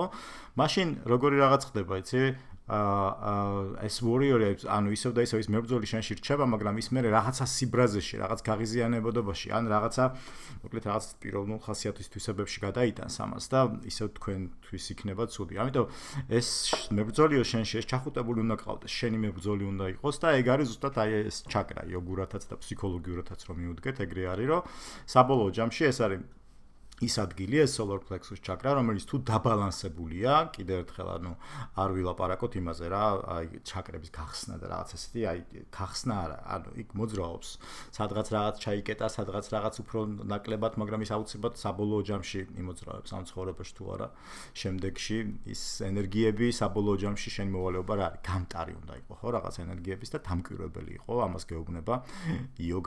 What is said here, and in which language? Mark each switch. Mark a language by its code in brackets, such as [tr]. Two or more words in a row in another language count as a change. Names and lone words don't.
[ka] მაშინ როგორი რაღაც ხდება, იცი? ეს warrior-ი, ანუ ისევ და ისევ ის მებრძოლი შენში რჩება, მაგრამ ის მერე რაღაცა სიბრაზეში, რაღაც გაღიზიანებადობაში, ან რაღაცა, მოკლედ რაღაც პიროვნულ ხასიათის თვისებებში გადაიტანს ამას და ისევ თქვენთვის იქნება ცუდი. ამიტომ ეს მებრძოლიო შენში ეს ჩახუტებული უნდა ყავდეს, შენი მებრძოლი უნდა იყოს და ეგ არის ზუსტად აი ეს ჩაკრა, იოგურათაც და ფსიქოლოგიურათაც რომ მიუდგეთ, ეგრე არის, რომ საბოლოო ჯამში ეს არის ის ადგილი ეს [en] solar plexus chakra, [ka] რომელიც თუ დაბალანსებულია, კიდევ ერთხელ ანუ არ ვილაპარაკოთ იმაზე რა, აი ჩაკრების გახსნა და რაღაც ესეთი, აი გახსნა არა, ანუ იქ მოძრაობს, სადღაც რაღაც ჩაიკეტა, სადღაც რაღაც უფრო ნაკლებად, მაგრამ ის აუცილებლად საბოლოო ჯამში იმოძრავებს ამ ცხოვრებაში თუ არა, შემდეგში ის ენერგიები საბოლოო ჯამში შენ მოვალეობა რა არის, გამტარი უნდა იყოს, ხო, რაღაც ენერგიების და დამკვირვებელი იყო, ამას გეუბნება იოგა.